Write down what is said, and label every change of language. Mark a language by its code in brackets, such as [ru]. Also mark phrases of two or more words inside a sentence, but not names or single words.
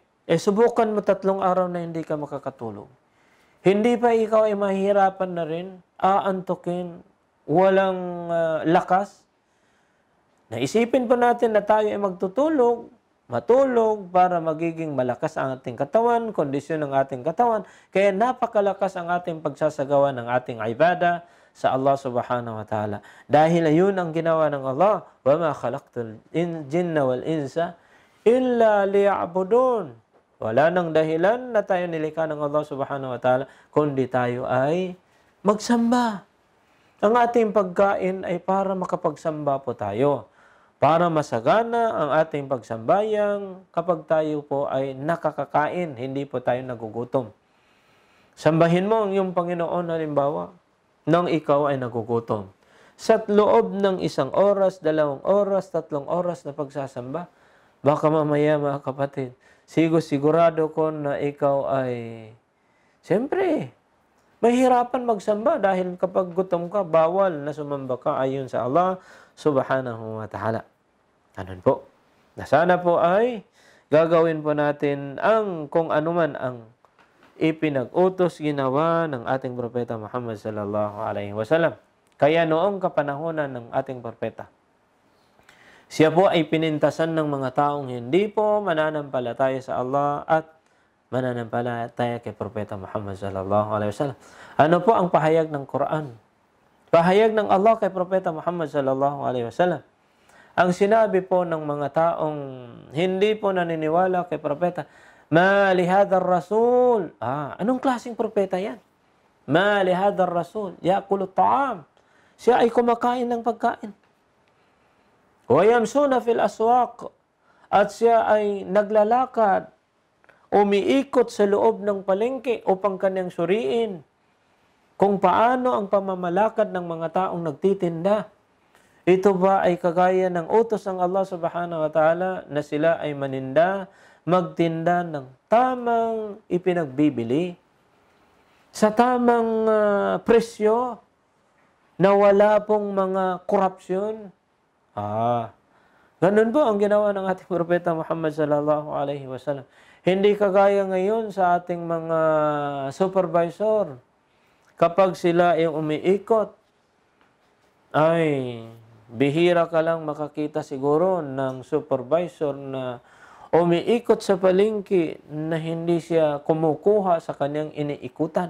[tl] Subukan mo 3 araw na hindi ka makakatulog. Hindi pa ikaw ay mahihirapan na rin, aantukin, walang lakas. Naisipin pa natin na tayo ay magtutulog, matulog para magiging malakas ang ating katawan, kondisyon ng ating katawan. Kaya napakalakas ang ating pagsasagawa ng ating ibada sa Allah [ar] سبحانه وتعالى. [tl] Dahil ayun ang ginawa ng Allah, [ar] وَمَا خَلَقْتُ الْجِنَّ وَالْإِنسَ إِلَّا لِيَعْبُدُونَ. [tl] Wala nang dahilan na tayo nilikha ng Allah [ar] سبحانه وتعالى, [tl] kundi tayo ay magsamba. Ang ating pagkain ay para makapagsamba po tayo. Para masagana ang ating pagsambayang kapag tayo po ay nakakakain, hindi po tayo nagugutom. Sambahin mo ang iyong Panginoon halimbawa nang ikaw ay nagugutom. sa loob ng 1 oras, 2 oras, 3 oras na pagsasamba. Baka mamaya mga kapatid, sigurado ko na ikaw ay, siyempre, mahirapan magsamba dahil kapag gutom ka, bawal na sumamba ka ayon sa Allah [ar] سبحانه وتعالى. [tl] Ganun po. Na sana po ay gagawin po natin ang kung anuman ang ipinag-utos ginawa ng ating propeta Muhammad [ar] صلى الله عليه وسلم. [tl] Kaya noong kapanahonan ng ating propeta, siya po ay pinintasan ng mga taong hindi po mananampalataya sa Allah at mananampalataya kay propeta Muhammad [ar] صلى الله عليه وسلم. [tl] Ano po ang pahayag ng Quran? Pahayag ng Allah kay propeta Muhammad [ar] صلى الله عليه وسلم. [tl] Ang sinabi po ng mga taong hindi po naniniwala kay propeta, [ar] ما لهذا الرسول. [tl] Anong klaseng propeta yan? [ar] ما لهذا الرسول يأكل الطعام. [tl] Siya ay kumakain ng pagkain. [ar] ويمشون في الأسواق. [tl] At siya ay naglalakad, umiikot sa loob ng palengke upang kanyang suriin kung paano ang pamamalakad ng mga taong nagtitinda. Ito ba ay kagaya ng utos ng Allah [ar] سبحانه وتعالى [tl] na sila ay maninda, magtinda ng tamang ipinagbibili, sa tamang presyo, na wala pong mga korupsyon? Ganun po ang ginawa ng ating propeta Muhammad [ar] صلى الله عليه وسلم. [tl] Hindi kagaya ngayon sa ating mga supervisor. Kapag sila ay umiikot, ay bihira ka lang makakita siguro ng supervisor na umiikot sa palengke na hindi siya kumukuha sa kanyang iniikutan.